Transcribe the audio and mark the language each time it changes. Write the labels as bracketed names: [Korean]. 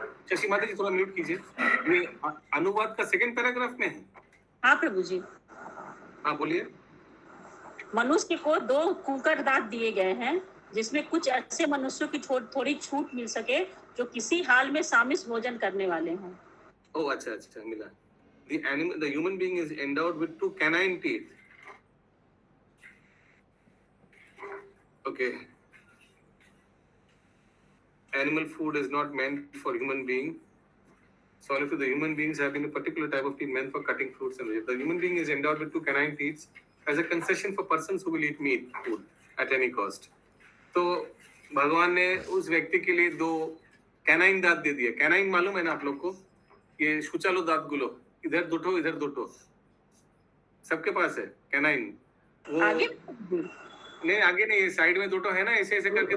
[Hindi] शशि माता जी थोड़ा म्यूट कीजिए। ये अनुवाद का सेकंड पैराग्राफ में है। हाँ प्रभु जी। हाँ बोलिए। मनुष्य को 2 कुकर दांत दिए गए हैं जिसमें कुछ ऐसे मनुष्यों की थोड़ी छूट मिल सके जो किसी हाल में सामिस भोजन करने वाले हों। ओह अच्छा, मिला। [English] The human being is endowed with 2 canine teeth. Okay. Animal food is not meant for human being. So only for the human beings having a particular type of teeth meant for cutting fruits and vegetables. The human being is endowed with 2 canine teeth as a concession for persons who will eat meat food at any cost. [Hindi] तो भगवान ने उस व्यक्ति के लिए 2 canine दांत दे दिए। Canine मालूम है ना आप लोग को? ये [Bangla] सुचालो दांत गुलो, [Hindi] इधर 2 इधर 2 सबके पास है कैनाइन। वो आगे नहीं, आगे नहीं, साइड में 2 है ना, ऐसे ऐसे करके।